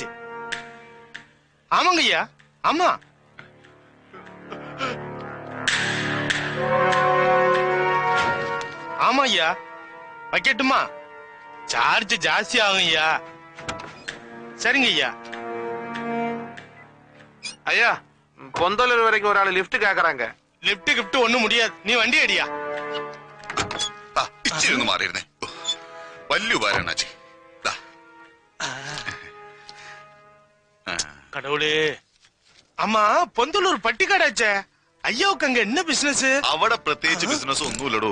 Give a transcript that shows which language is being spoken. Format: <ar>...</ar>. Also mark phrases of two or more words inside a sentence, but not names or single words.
<ta>ஆமாங்க ஐயா ஆமா. ஆமா ஐயா வைக்கட்டுமா? சார்ஜ் ஜாஸ்தி ஆகும் ஐயா. சரிங்க ஐயா. ஐயா பொந்தலூர் வரைக்கும் ஒரு ஆள் லிஃப்ட் கேக்குறாங்க. லிப்ட் கிப்ட் ஒண்ணும் முடியாது. நீ</ta> <ml>വണ്ടി അടിയാ. ഇച്ചിരി ഒന്ന് മാറിയിരുന്നേ. വലിയ ഉപകാരം അണ്ണാച്ചി.</ml> <ta>கடவுளே.</ta> <ml>അമ്മ പൊന്തലൂർ പട്ടിക്കാടാച്ചേ. അയ്യോക്ക് അങ്ങ് என்ன ബിസിനസ്? അവിടെ പ്രത്യേകിച്ച് ബിസിനസ് ഒന്നുമില്ലടോ.</ml>